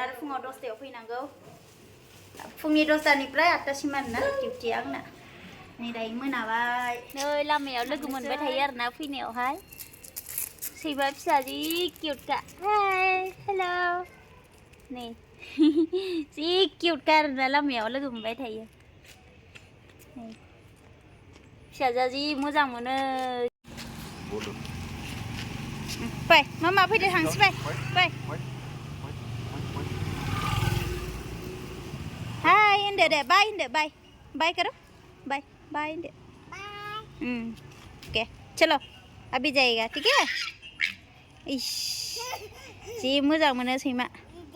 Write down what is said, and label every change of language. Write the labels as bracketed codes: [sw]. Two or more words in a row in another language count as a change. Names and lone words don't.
[brx] आरो फुङाव 10टायाव फैनांगौ फुंनि 10टानिफ्राय 8टासिम आरोना डिउटिया आंना नै दायो मोनाबाय नै लामायाव लोगो मोनबाय थायो आरोना फैनायावहाय सैमा फिसा जि किउटखा हाय हेलौ नै जि किउटखा आरोना लामायाव लोगो मोनबाय थायो नै फिसाजोआ जि मोजां मोनो फै मामा फैदो थांसै फै हाय होनदो दे बाय होनदो [hi] बाय करो [brx] बाय होनदो [hi] ओके चलो अभी जाएगा ठीक है [brx] इश जी मोजां मोनो सैमा